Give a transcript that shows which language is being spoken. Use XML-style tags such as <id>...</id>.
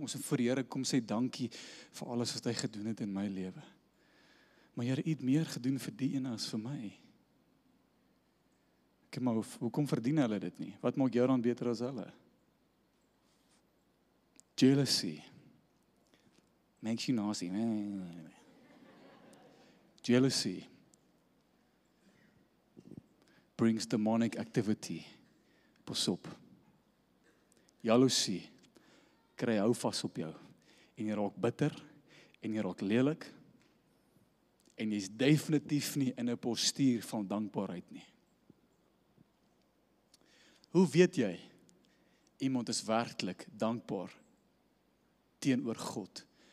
<af>Ons moet vir die Here kom sê dankie vir alles wat hy gedoen het in my lewe. Maar Here, U het meer gedoen vir die ene as vir my. Ek maar hoekom verdien hulle dit nie? Wat maak jou dan beter as hulle?</af> <en>Jealousy makes you nasty. Jealousy brings demonic activity.</en> <af>Pas op. Jaloesie kry hou vas op jou en jy raak bitter en jy raak lelik en jy's definitief nie in 'n postuur van dankbaarheid nie. Hoe weet jy iemand is werklik dankbaar teenoor God?</af>